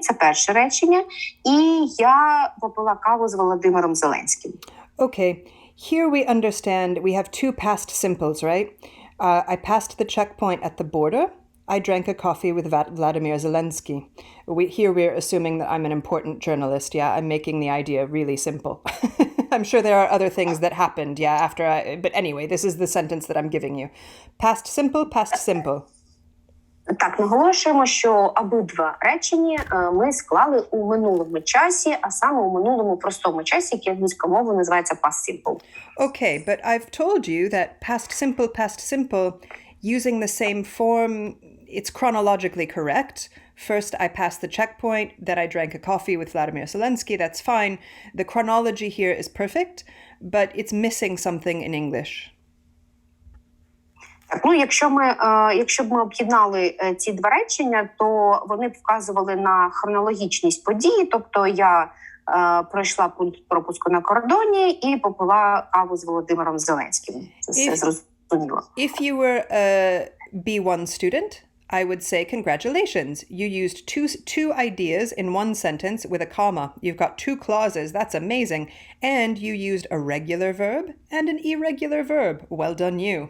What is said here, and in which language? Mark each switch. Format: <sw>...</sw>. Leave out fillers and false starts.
<uk>Це перше речення. І я попила каву з Володимиром Зеленським.</uk> <en>Okay. Here we understand we have two past simples, right? I passed the checkpoint at the border. I drank a coffee with Vladimir Zelensky. Here we're assuming that I'm an important journalist. Yeah, I'm making the idea really simple. I'm sure there are other things that happened, yeah, after but anyway, this is the sentence that I'm giving you. Past simple, past simple.</en> <uk>Так, наголошуємо, що обидва речення ми склали у минулому часі, а саме у минулому простому часі, який англійською мовою називається past simple.</uk> <en>Okay, but I've told you that past simple, using the same form, it's chronologically correct. First, I passed the checkpoint, then I drank a coffee with Vladimir Zelensky, that's fine. The chronology here is perfect, but it's missing something in English.</en> <uk>Так, якщо б ми об'єднали ці два речення, то вони б вказували на хронологічність події, тобто я пройшла пункт пропуску на кордоні і попила каву з Володимиром Зеленським. Це все зрозуміло.</uk> <en>If you were a B1 student, I would say congratulations. You used two ideas in one sentence with a comma. You've got two clauses. That's amazing. And you used a regular verb and an irregular verb. Well done you.</en>